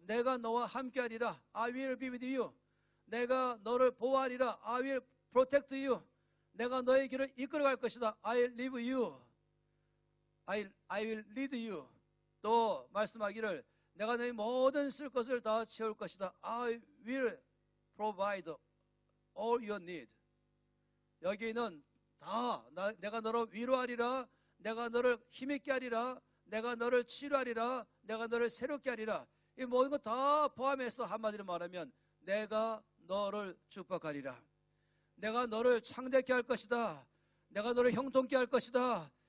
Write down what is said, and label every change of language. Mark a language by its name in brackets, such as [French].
[Korean] 내가 너와 함께하리라. [English] I will be with you. [Korean] 내가 너를 보호하리라. [English] I will protect you. [Korean] 내가 너의 길을 이끌어갈 것이다. [English] I will leave you. I will lead you. [Korean] 또 말씀하기를 내가 너의 모든 쓸 것을 다 채울 것이다. [English] I will provide all your need. [Korean] 여기는 다 내가 너를 위로하리라. 내가 너를 힘있게 하리라. 내가 너를 치료하리라. 내가 너를 새롭게 하리라. 이 모든 것 다 포함해서 한마디로 말하면 내가 너를 축복하리라. 내가 너를 창대케 할 것이다. 내가 너를 형통케 할 것이다.